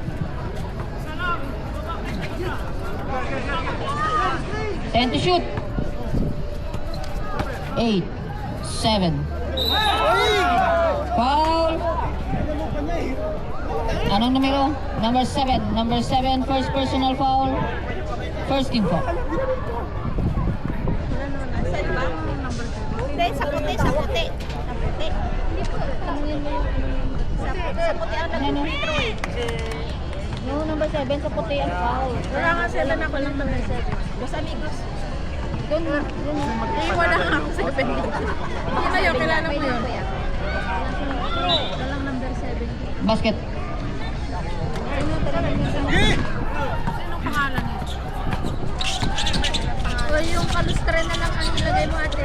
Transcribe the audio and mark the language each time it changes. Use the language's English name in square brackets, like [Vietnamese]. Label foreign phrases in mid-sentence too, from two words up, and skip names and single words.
[English] 10 to shoot. 8, 7. [Filipino] Foul. Anong numero? Number 7. [English] Number 7, first personal foul. First team foul. [Filipino] Saan ba? Hindi, sa puti. Sa puti. Sa puti ang nag-free [English] No, number 7 [Filipino] sa puti ang foul. Wala nga sila na walang number 7. [Spanish] Los amigos. [Filipino] Doon. Wala nga ako sa 7. Hindi na yun, kilala mo yun. Walang number 7. Basket. Ano talaga yung Sinong pangalan nito? O yung kalustre na lang ang ilagay mo ate.